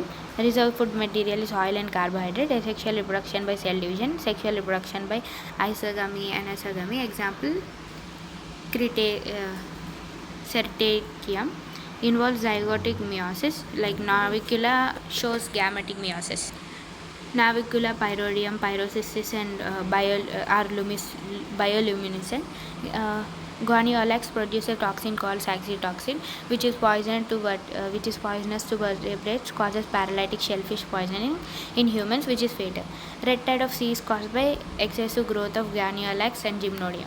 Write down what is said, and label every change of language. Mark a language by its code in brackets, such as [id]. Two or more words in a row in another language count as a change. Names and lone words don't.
[en] Reserve food material is oil and carbohydrate. Asexual reproduction by cell division. Sexual reproduction by isogamy and anosogamy. Example, Cetaceum involves zygotic meiosis, like Navicula shows gametic meiosis. Navicula, Pyroidium, Pyrocystis, and are bioluminescent. Guaniolax produce a toxin called saxitoxin, which is poisonous to vertebrates, causes paralytic shellfish poisoning in humans, which is fatal. Red tide of sea is caused by excessive growth of Guaniolax and Gymnodium.